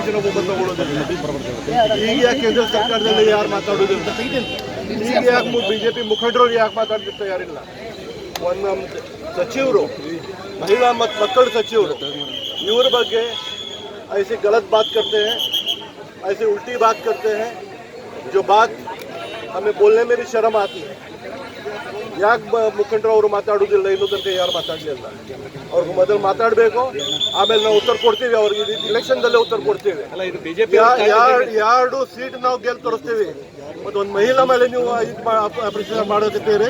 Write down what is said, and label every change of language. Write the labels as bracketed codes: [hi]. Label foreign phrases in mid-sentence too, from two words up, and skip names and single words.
[kn] ಕಮಿಷನ್ ಒಬ್ಬ ತಗೊಳ್ಳೋದಿಲ್ಲ. ಈಗ ಯಾಕೆ ಕೇಂದ್ರ ಸರ್ಕಾರದಲ್ಲಿ ಯಾರು ಮಾತಾಡೋದಿಲ್ಲ? ಈಗ ಯಾಕೆ ಬಿಜೆಪಿ ಮುಖಂಡರು ಯಾಕೆ ಮಾತಾಡ್ತಿರ್ತ ಯಾರಿಲ್ಲ? ಒಂದು ಸಚಿವರು, ಮಹಿಳಾ ಮತ್ತು ಮಕ್ಕಳ ಸಚಿವರು, ಇವ್ರ ಬಗ್ಗೆ [hi] ऐसे गलत बात करते हैं, ऐसे उल्टी बात करते हैं, जो बात हमें बोलने में भी शर्म आती है. [kn] ಯಾಕೆ ಮುಖಂಡರು ಅವರು ಮಾತಾಡೋದಿಲ್ಲ? ಇನ್ನೂ ತನಕ ಯಾರು ಮಾತಾಡಲಿಲ್ಲ. ಅವ್ರಿಗೆ ಮೊದಲು ಮಾತಾಡಬೇಕು, ಆಮೇಲೆ ನಾವು ಉತ್ತರ ಕೊಡ್ತೀವಿ. ಅವ್ರಿಗೆ ಇಲೆಕ್ಷನ್ದಲ್ಲೇ ಉತ್ತರ ಕೊಡ್ತೀವಿ. ಎರಡು ಸೀಟ್ ನಾವು ಗೆದ್ದು ತೋರಿಸ್ತೀವಿ. ಮತ್ತು ಒಂದು ಮಹಿಳಾ ಮೇಲೆ ನೀವು ಅಪ್ರಿಷಿಯೇಟ್ ಮಾಡೋದಿದ್ದೀರಿ.